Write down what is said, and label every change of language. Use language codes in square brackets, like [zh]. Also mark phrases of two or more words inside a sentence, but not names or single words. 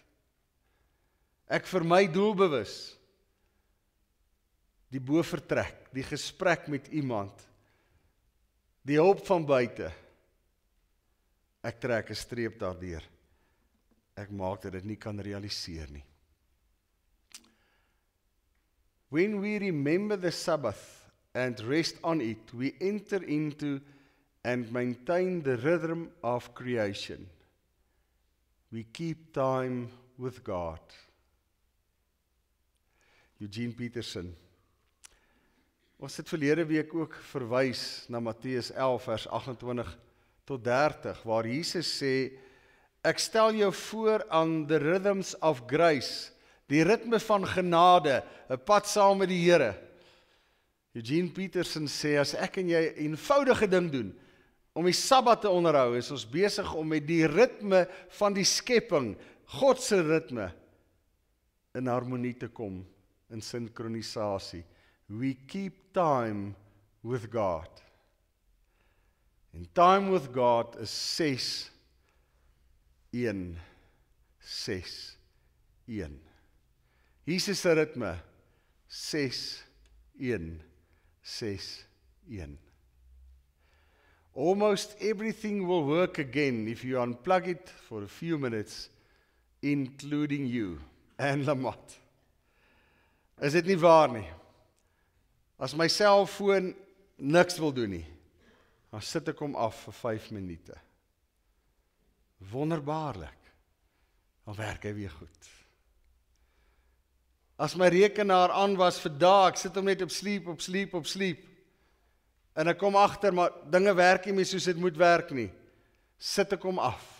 [af] Ek vermy doelbewus die bovertrek, die gesprek met iemand, die hulp van buite. Ek trek 'n streep daardeur. Ek maak dat dit nie kan realiseer nie. [en] When we remember the Sabbath and rest on it, we enter into and maintain the rhythm of creation. We keep time with God. Eugene Peterson. [af] Ons het verlede week ook verwys na Matteus 11 vers 28 tot 30, waar Jesus sê, ek stel jou voor aan [en] the rhythms of grace, [af] die ritme van genade, 'n pad saam met die Here. Eugene Peterson sê, as ek en jy 'n eenvoudige ding doen, om die Sabbat te onderhou, is ons besig om met die ritme van die skepping, God se ritme, in harmonie te kom, in synkronisasie. [en] We keep time with God. En time with God is 6-1. [af] 6-1. Jesus se ritme, 6-1. 6-1. [en] Almost everything will work again if you unplug it for a few minutes, including you and Lamont. [af] Is dit nie waar nie? As my selfoon niks wil doen nie, dan sit ek hom af vir 5 minute. Wonderbaarlik, dan werk hy weer goed. As my rekenaar aan was vir dae, ek sit hom net op sleep, en ek kom agter, maar dinge werk nie meer soos dit moet werk nie, sit ek hom af.